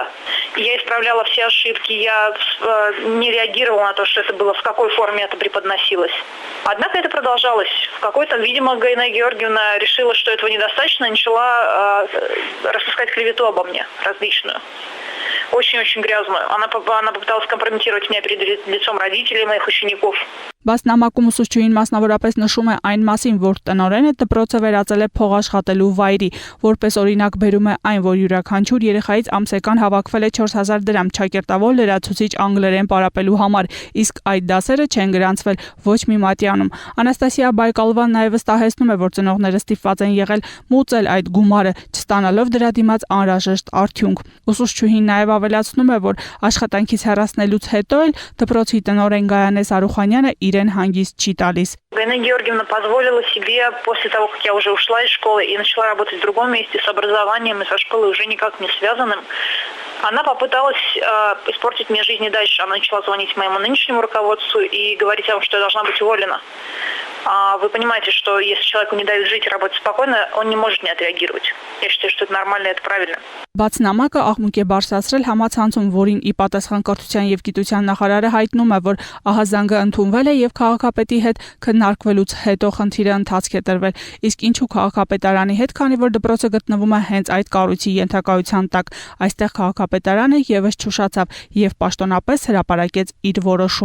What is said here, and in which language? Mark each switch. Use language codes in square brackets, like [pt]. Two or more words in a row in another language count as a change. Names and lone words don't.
[ru] Я исправляла все ошибки, я не реагировала на то, что это было, в какой форме это преподносилось. Однако это продолжалось. В какой-то, видимо, Галина Георгиевна решила, что этого недостаточно, и начала распускать клевету обо мне, различную. Очень-очень грязную. Она попыталась компрометировать меня перед лицом родителей моих учеников. [hy] Բաց նամակում ուսուցչուհին մասնավորապես նշում է այն մասին, որ տնօրենը դպրոցը վերածել է փողաշխատելու վայրի, որպես օրինակ բերում է այն, որ յուրաքանչյուր երեխայից ամսական հավաքվել է 4000 դրամ ճակերտավոր լրացուցիչ անգլերեն պարապելու համար, իսկ այդ դասերը չեն գրանցվել ոչ մի մատյանում։ Անաստասիա Բայկալովան նաև վստահեցնում է, որ ծնողները ստիպված են եղել մուծել այդ գումարը, չստանալով դրա դիմաց անհրաժեշտ արդյունք։ Ուսուցչուհին նաև ավելացնում է, որ աշխատանքից հեռացնելուց հետո էլ դպրոցի տնօրեն Գայանե Սարուխանյանը իրեն հանգիստ չի տալիս։ [ru] Галина Георгиевна позволила себе, после того, как я уже ушла из школы и начала работать в другом месте с образованием и со школой уже никак не связанным, она попыталась испортить мне жизнь и дальше. Она начала звонить моему нынешнему руководству и говорить о том, что я должна быть уволена. Вы понимаете, что если человеку не дают жить и работать спокойно, он не может не отреагировать. Я считаю, что это нормально, это правильно. [hy] Բաց նամակը աղմուկ է բարձրացրել համացանցում, որին ի պատասխան կրթության եւ գիտության նախարարը հայտնում է, որ ահազանգը ընդունվել է եւ քաղաքապետի հետ քննարկվելուց հետո խնդիրը ընթացք է տրվել։ Իսկ ինչու քաղաքապետարանի հետ, քանի որ դպրոցը գտնվում է հենց այդ կառույցի ենթակայության տակ, այստեղ քաղաքապետարանը եւս չուշացավ եւ պաշտոնապես հրապարակեց իր որոշումը։